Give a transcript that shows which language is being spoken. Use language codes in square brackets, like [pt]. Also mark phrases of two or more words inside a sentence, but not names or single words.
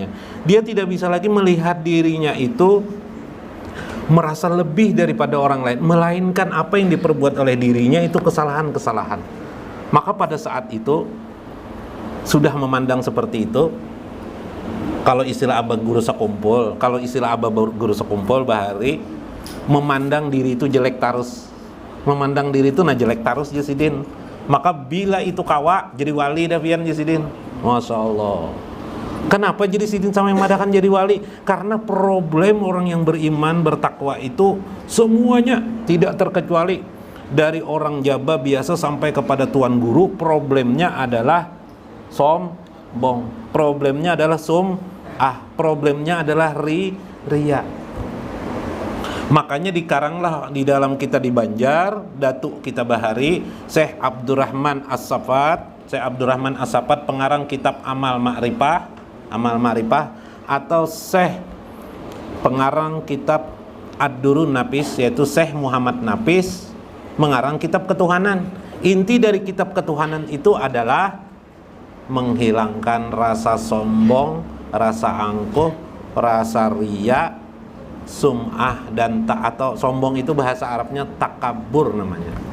[id] Dia tidak bisa lagi melihat dirinya itu merasa lebih daripada orang lain, melainkan apa yang diperbuat oleh dirinya itu kesalahan-kesalahan. Maka pada saat itu sudah memandang seperti itu, kalau istilah Abah Guru Sekumpul Bahari, memandang diri itu jelek terus, memandang diri itu jelek terus Jasidin. [bjn] Maka bila itu kawa jadi wali Davian Jasidin, Masya Allah. Kenapa jadi sidin sama yang madakan jadi wali? [id] Karena problem orang yang beriman bertakwa itu semuanya tidak terkecuali, dari orang jaba biasa sampai kepada tuan guru, problemnya adalah sombong, problemnya adalah problemnya adalah riya. Makanya dikaranglah di dalam kita di Banjar, Datuk kita Bahari, Syekh Abdurrahman As-Safat, pengarang kitab Amal Ma'rifah, atau Syekh pengarang kitab Ad-Durrun Nafis, yaitu Syekh Muhammad Nafis, mengarang kitab ketuhanan. Inti dari kitab ketuhanan itu adalah menghilangkan rasa sombong, rasa angkuh, rasa riya, sum'ah, dan atau sombong itu bahasa Arabnya takabur namanya.